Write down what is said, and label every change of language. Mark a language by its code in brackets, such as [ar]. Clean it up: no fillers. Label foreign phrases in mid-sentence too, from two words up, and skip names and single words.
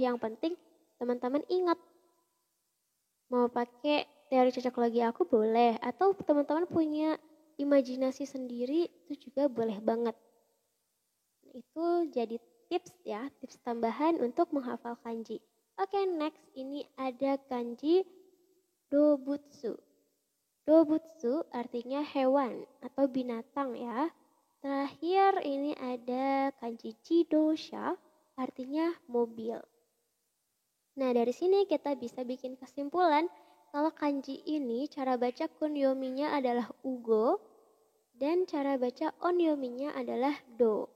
[id] Yang penting teman-teman ingat. Mau pakai teori cocok logi aku boleh. Atau teman-teman punya imajinasi sendiri itu juga boleh banget. Itu jadi tips ya, tips tambahan untuk menghafal kanji. Oke, next ini ada kanji dobutsu. Dobutsu artinya hewan atau binatang ya. Terakhir ini ada kanji chidosha artinya mobil. Nah dari sini kita bisa bikin kesimpulan kalau kanji ini cara baca kunyominya adalah ugo dan cara baca onyominya adalah do.